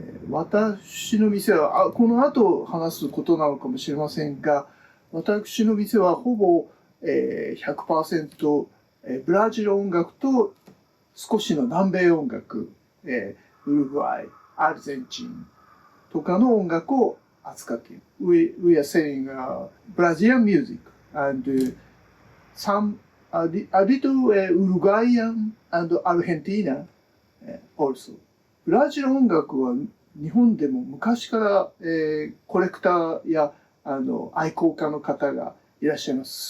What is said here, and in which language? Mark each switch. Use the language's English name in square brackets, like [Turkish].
[Japanese] 私の店は、この後話すことなのかもしれませんが、私の店はほぼ、100% ブラジル音楽と少しの南米音楽、ウルグアイ、アルゼンチンとかの音楽を扱っている。 [English] We are selling Brazilian music and a little Uruguayan and Argentina also. [Japanese] ブラジル音楽は日本でも昔から、コレクターや愛好家の方がいらっしゃいます。